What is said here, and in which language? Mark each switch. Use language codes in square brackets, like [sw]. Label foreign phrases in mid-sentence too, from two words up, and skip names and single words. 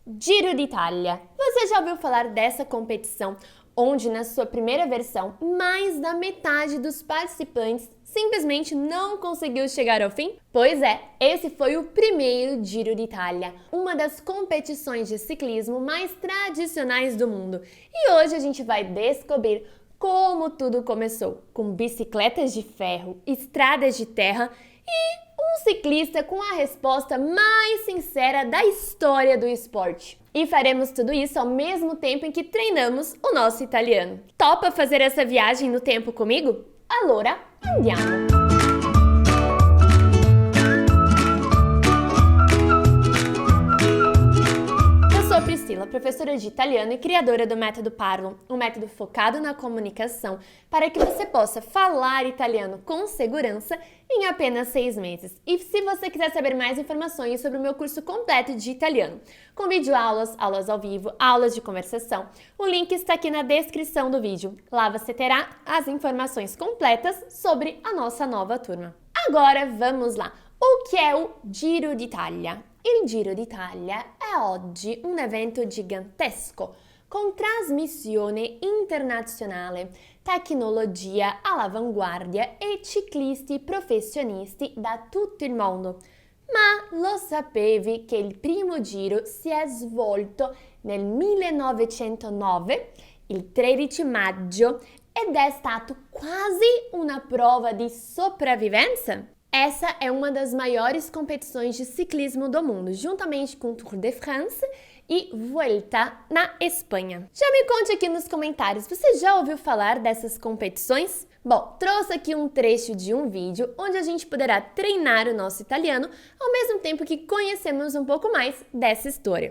[pt] Giro d'Italia. Você já ouviu falar dessa competição, onde na sua primeira versão, mais da metade dos participantes simplesmente não conseguiu chegar ao fim? Pois é, esse foi o primeiro Giro d'Italia, uma das competições de ciclismo mais tradicionais do mundo. E hoje a gente vai descobrir como tudo começou, com bicicletas de ferro, estradas de terra e um ciclista com a resposta mais sincera da história do esporte. E faremos tudo isso ao mesmo tempo em que treinamos o nosso italiano. Topa fazer essa viagem no tempo comigo? [it] Allora, andiamo! [pt] Eu sou Priscila, professora de italiano e criadora do Método Parlo, um método focado na comunicação para que você possa falar italiano com segurança em apenas 6 meses. E se você quiser saber mais informações sobre o meu curso completo de italiano, com videoaulas, aulas ao vivo, aulas de conversação, o link está aqui na descrição do vídeo. Lá você terá as informações completas sobre a nossa nova turma. Agora vamos lá! O que é o Giro d'Italia? [it] Il Giro d'Italia è oggi un evento gigantesco con trasmissione internazionale, tecnologia all'avanguardia e ciclisti professionisti da tutto il mondo. Ma lo sapevi che il primo giro si è svolto nel 1909, il 13 maggio, ed è stato quasi una prova di sopravvivenza? [pt] Essa é uma das maiores competições de ciclismo do mundo, juntamente com o Tour de France e Vuelta na Espanha. Já me conte aqui nos comentários, você já ouviu falar dessas competições? Bom, trouxe aqui um trecho de um vídeo onde a gente poderá treinar o nosso italiano ao mesmo tempo que conhecemos um pouco mais dessa história.